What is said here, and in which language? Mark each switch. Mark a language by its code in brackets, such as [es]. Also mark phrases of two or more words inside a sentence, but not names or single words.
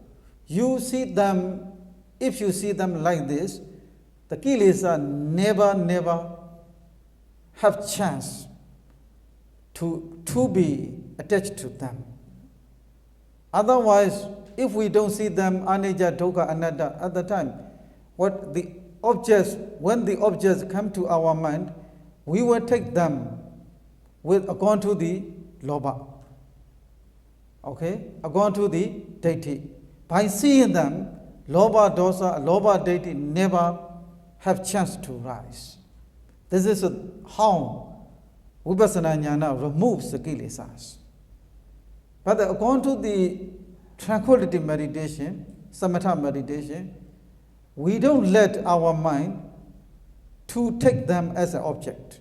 [en] You see them, if you see them like this, the kilesa never have chance to be attached to them. Otherwise, if we don't see them [pi] anicca, dukkha, anatta [en] at the time, when the objects come to our mind, we will take them according to the lobha. Okay? According to the deity. By seeing them, [pi] lobha, dosa, lobha, [en] deity never have chance to rise. This is how [pi] Vipassana Jnana [en] removes the kilesas. But according to the tranquility meditation, samatha meditation, we don't let our mind to take them as an object.